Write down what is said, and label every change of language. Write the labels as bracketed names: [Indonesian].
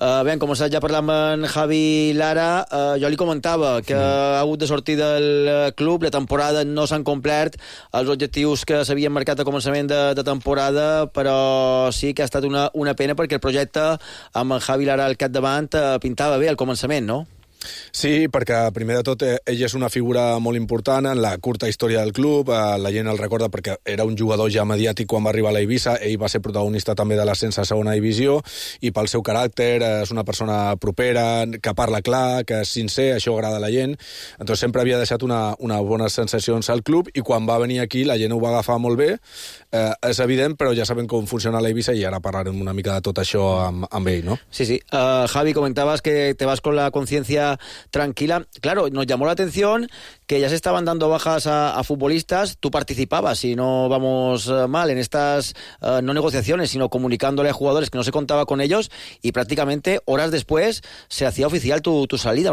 [Spanish] Bien, como sabes, ya hablamos Javi Lara. Yo le comentaba que ha habido [Catalan] de sortir [Spanish] del club, la temporada no se han [Catalan] complert [Spanish] los objetivos que se habían marcado a comenzamiento de temporada, pero sí que ha estado una pena porque el proyecto [Catalan] amb Javi Lara al capdavant [Spanish] pintaba bien al comenzamiento, ¿no? [Catalan] Sí, perquè primer de tot ell és una figura molt important en la curta història del club, la gent el recorda perquè era un jugador ja mediàtic quan va arribar a l'Eivissa, ell va ser protagonista també de l'ascens a segona divisió, i pel seu caràcter és una persona propera, que parla clar, que és sincer, això agrada a la gent, entonces sempre havia deixat una bona sensació al club, i quan va venir aquí la gent ho va agafar molt bé, és evident, però ja sabem com funciona l'Eivissa i ara parlarem una mica de tot això amb ell, no? [Spanish] Sí, sí. Javi, comentabas que te vas con la consciència tranquila. Claro, nos llamó la atención que ya se estaban dando bajas a futbolistas. Tú participabas, si no vamos mal, en estas no negociaciones, sino comunicándole a jugadores que no se contaba con ellos, y prácticamente horas después se hacía oficial tu salida.